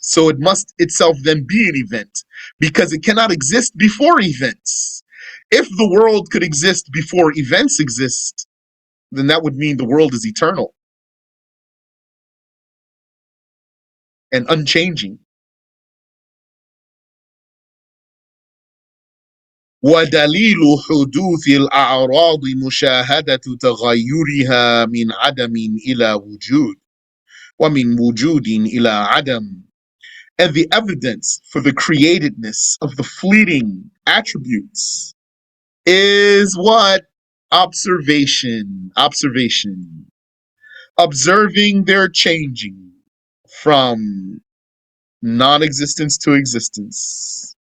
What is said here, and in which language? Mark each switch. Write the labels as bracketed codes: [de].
[en] So it must itself then be an event because it cannot exist before events. If the world could exist before events exist, then that would mean the world is eternal and unchanging. [ar] ودليل حدوث الأعراض مشاهدة تغيرها من عدم إلى وجود ومن وجود إلى عدم. [en] And the evidence for the createdness of the fleeting attributes is what? Observation. Observation. Observing their changing from non-existence to existence.